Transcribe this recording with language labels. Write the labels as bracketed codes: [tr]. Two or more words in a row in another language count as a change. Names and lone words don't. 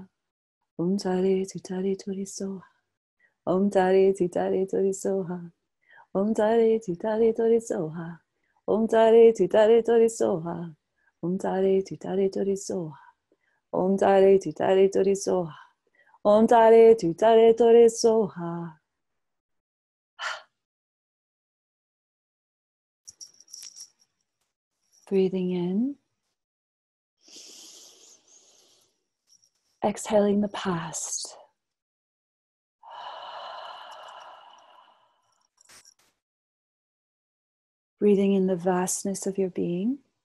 [sa] Om Tari Tutari Tori Soha. Om Tari Tutari Tori Soha. Om Tari Tutari Tori Soha. Om Tari Tutari Tori Soha. Om Tari Tutari Tori Soha. Om Tari Tutari Tori Soha. Om Tari Tutari Tori Soha. [en] Breathing in. Exhaling the past. Breathing in the vastness of your being.